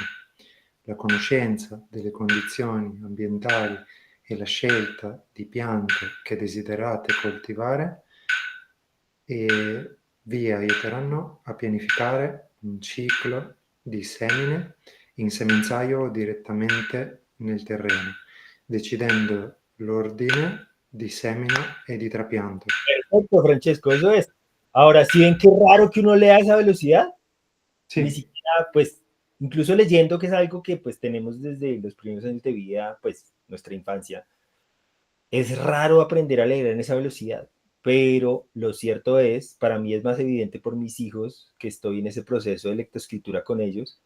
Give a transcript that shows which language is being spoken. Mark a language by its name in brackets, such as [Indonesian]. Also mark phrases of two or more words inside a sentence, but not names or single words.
[Italian] La conoscenza delle condizioni ambientali e la scelta di piante che desiderate coltivare e vi aiuteranno a pianificare un ciclo di semine in semenzaio o direttamente nel terreno, decidendo l'ordine di semina e di trapianto. [Spanish] Perfecto, Francesco, eso es. Ahora, ¿sí ven qué raro que uno lea a esa velocidad? Ni Sì, siquiera, pues, incluso leyendo, que es algo que pues tenemos desde los primeros años de vida, pues, nuestra infancia, es raro aprender a leer en esa velocidad, pero lo cierto es, para mí es más evidente por mis hijos, que estoy en ese proceso de lectoescritura con ellos.